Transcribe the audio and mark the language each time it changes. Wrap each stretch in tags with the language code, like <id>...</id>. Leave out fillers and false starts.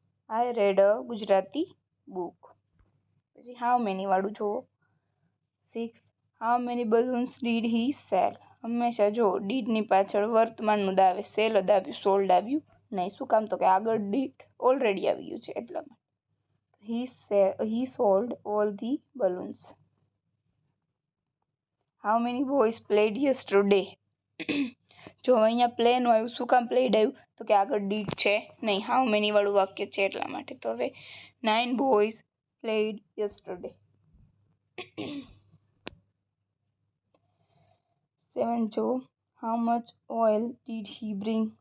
<en>I read a Gujarati book.</en> <gu>પછી how many વાળું જુઓ. 6,</gu> <en>How many balloons did he sell?</en> <gu>હંમેશા જો ડીડની પાછળ વર્તમાનનું જ આવે, સેલ જ આવ્યું, સોલ્ડ આવ્યું નહીં. શું કામ? તો કે આગળ ડીડ ઓલરેડી આવી ગયું છે એટલા માટે.</gu> <en>He sold all the balloons. How many boys played yesterday?</en> <gu>જો અહીંયા પ્લેન આવ્યું, શું કામ પ્લેડ આવ્યું? તો કે આગળ ડીડ છે નહીં, હાઉ મેની વાળું વાક્ય છે એટલા માટે. તો હવે</gu> <en>9 boys played yesterday.</en> <gu>7 જો,</gu> <en>how much oil did he bring?</en>